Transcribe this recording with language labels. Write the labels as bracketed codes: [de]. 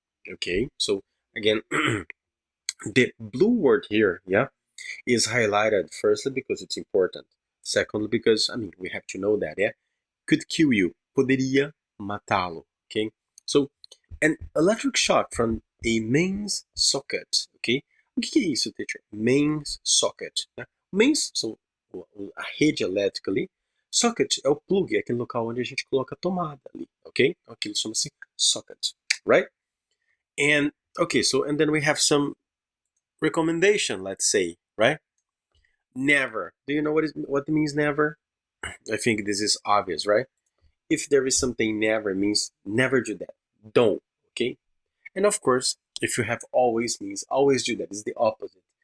[en] Okay, so again, the blue word here, yeah, is highlighted firstly because it's important. Secondly, because we have to know that, yeah, could kill you, [pt] poderia matá-lo. [en] Okay, so an electric shock from a mains socket. [pt] Okay, o que é isso, teacher? Mains socket. Né? Mains são a rede elétrica ali. Socket é o plug, é aquele local onde a gente coloca a tomada ali, ok? Então aquilo chama-se socket, right? [en] And okay, so and then we have some recommendation, let's say, right? Never. Do you know what means never? I think this is obvious, right? If there is something never means never do that. Don't, okay? And of course, if you have always means always do that. It's the opposite.